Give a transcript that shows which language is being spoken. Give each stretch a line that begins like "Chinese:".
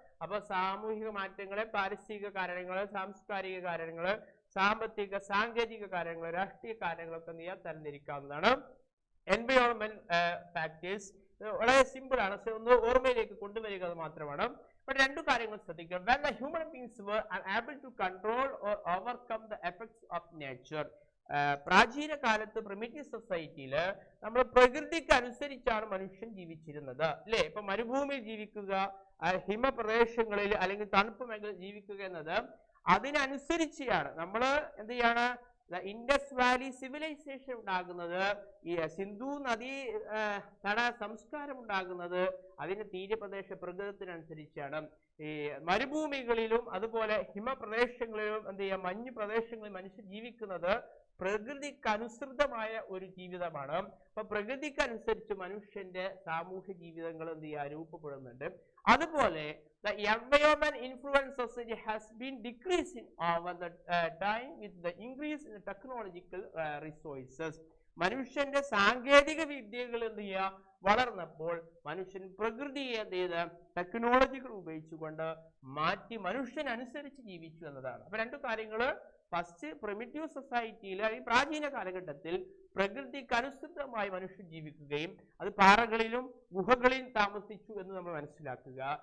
Malayalam: അപ്പൊ സാമൂഹിക മാറ്റങ്ങളെ പാരിസ്ഥിതിക കാരണങ്ങള്, സാംസ്കാരിക കാരണങ്ങള്, സാമ്പത്തിക സാങ്കേതിക കാരണങ്ങൾ, രാഷ്ട്രീയ കാരണങ്ങളൊക്കെ നീ തരംതിരിക്കാവുന്നതാണ്. എൻവയോൺമെന്റ് ഫാക്ടേഴ്സ് വളരെ സിമ്പിൾ ആണ്, ഒന്ന് ഓർമ്മയിലേക്ക് കൊണ്ടുവരിക മാത്രമാണ്. പക്ഷെ രണ്ടു കാര്യങ്ങൾ ശ്രദ്ധിക്കണം.
English: when the human beings were unable to control or overcome the effects of nature,
Malayalam: പ്രാചീന കാലത്ത് പ്രിമിറ്റീവ് സൊസൈറ്റിയിൽ നമ്മൾ പ്രകൃതിക്ക് അനുസരിച്ചാണ് മനുഷ്യൻ ജീവിച്ചിരുന്നത് അല്ലെ. ഇപ്പൊ മരുഭൂമിയിൽ ജീവിക്കുക, ഹിമപ്രദേശങ്ങളിൽ അല്ലെങ്കിൽ തണുപ്പ് മേഖലയിൽ ജീവിക്കുക എന്നത് അതിനനുസരിച്ചാണ്. നമ്മൾ എന്ത് ചെയ്യാണ് ഇൻഡസ് വാലി സിവിലൈസേഷൻ ഉണ്ടാകുന്നത്, ഈ സിന്ധു നദീ തട സംസ്കാരം ഉണ്ടാകുന്നത് അതിന്റെ തീരപ്രദേശ പ്രകൃതത്തിനനുസരിച്ചാണ്. ഈ മരുഭൂമികളിലും അതുപോലെ ഹിമപ്രദേശങ്ങളിലും എന്ത് ചെയ്യുക മഞ്ഞു പ്രദേശങ്ങളിൽ മനുഷ്യർ ജീവിക്കുന്നത് പ്രകൃതിക്കനുസൃതമായ ഒരു ജീവിതമാണ്. അപ്പൊ പ്രകൃതിക്കനുസരിച്ച് മനുഷ്യന്റെ സാമൂഹ്യ ജീവിതങ്ങൾ എന്ത് ചെയ്യുക രൂപപ്പെടുന്നുണ്ട്.
English: അതുപോലെ the environment influence society has been decreasing over the time with the increase in the technological resources.
Malayalam: മനുഷ്യന്റെ സാങ്കേതിക വിദ്യകൾ എന്ത് ചെയ്യുക വളർന്നപ്പോൾ മനുഷ്യൻ പ്രകൃതിയെ എന്ത് ചെയ്ത് ടെക്നോളജികൾ ഉപയോഗിച്ചുകൊണ്ട് മാറ്റി മനുഷ്യനനുസരിച്ച് ജീവിച്ചു എന്നതാണ്. അപ്പൊ രണ്ടു കാര്യങ്ങള്, ഫസ്റ്റ് പ്രിമിറ്റീവ് സൊസൈറ്റിയിൽ ഈ പ്രാചീന കാലഘട്ടത്തിൽ പ്രകൃതിക്ക് അനുസൃതമായി മനുഷ്യൻ ജീവിക്കുകയും അത് പാറകളിലും ഗുഹകളിലും താമസിച്ചു എന്ന് നമ്മൾ മനസ്സിലാക്കുക.